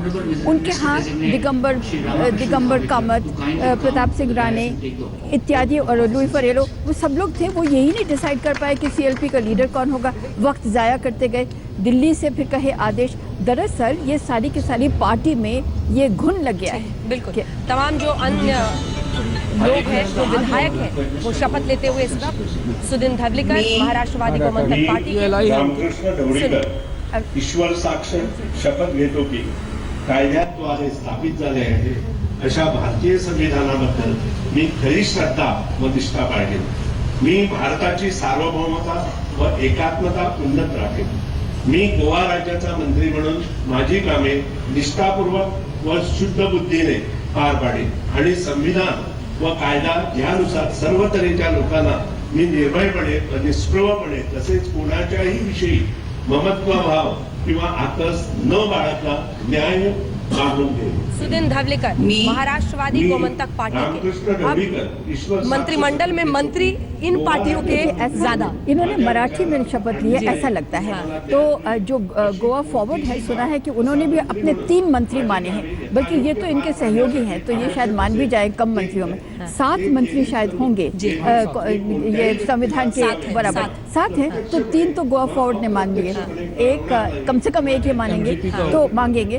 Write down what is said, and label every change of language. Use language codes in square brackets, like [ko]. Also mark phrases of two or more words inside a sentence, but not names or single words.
[hi] उनके यहाँ दिगंबर कामत, प्रताप सिंह राणे इत्यादि और लुई फरेलो, वो सब लोग थे, वो यही नहीं डिसाइड कर पाए कि सीएलपी का लीडर कौन होगा, वक्त ज़ाया करते गए। दिल्ली से फिर कहे आदेश। दरअसल ये सारी की सारी पार्टी में ये घुन लग गया है। बिल्कुल, तमाम जो अन्य लोग हैं, जो विधायक हैं, वो शपथ लेते हुए इस वक्त सुदीन धवलीकर महाराष्ट्रवादी गोमंतक पार्टी के [mr] रामकृष्ण ढवळीकर ईश्वर साक्ष शपथ घेतो की कायद्याद्वारे स्थापित झाले आहे अशा भारतीय संविधानाबद्दल मी खरी श्रद्धा व निष्ठा बाळगेन. मी भारताची सार्वभौमता व एकात्मता उन्नत राखेन. मी गोवा राज्याचा मंत्री म्हणून माझी कामे निष्ठापूर्वक व शुद्ध बुद्धीने पार पाडेन आणि संविधान व कायदा यानुसार सर्व तऱ्हेच्या लोकांना मी निर्भयपणे व निष्प्रभपणे तसेच कोणाच्याही विषयी ममत्वभाव किंवा आकस न बाळगता न्याय मागून देईन. [hi] सुदीन धवलीकर महाराष्ट्रवादी गोमंतक पार्टी के अब मंत्रिमंडल में मंत्री इन पार्टियों के ज्यादा। इन्होंने मराठी में शपथ ली है ऐसा लगता है। तो जो गोवा फॉरवर्ड है, सुना है कि उन्होंने भी अपने 3 मंत्री माने हैं, बल्कि ये तो इनके सहयोगी हैं, तो ये शायद मान भी जाए कम मंत्रियों में। 7 मंत्री शायद होंगे ये संविधान के बराबर 7 है, तो 3 तो गोवा फॉरवर्ड ने मान लिए, एक कम से कम एक ही मानेंगे तो मांगेंगे।